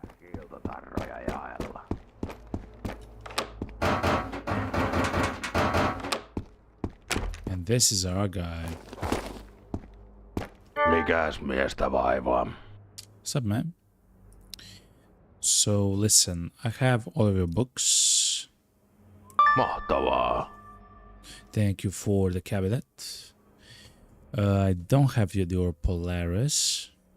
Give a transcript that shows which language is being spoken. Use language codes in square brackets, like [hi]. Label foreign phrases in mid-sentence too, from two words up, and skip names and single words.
[fi] Kiiltotarroja jaella. [en] And this is our guy. [fi] Mikäs miestä vaivaa? [en] What's up, man? So, listen, I have all of your books. [fi] Mahtavaa. [en] Thank you for the cabinet. I don't have your Polaris.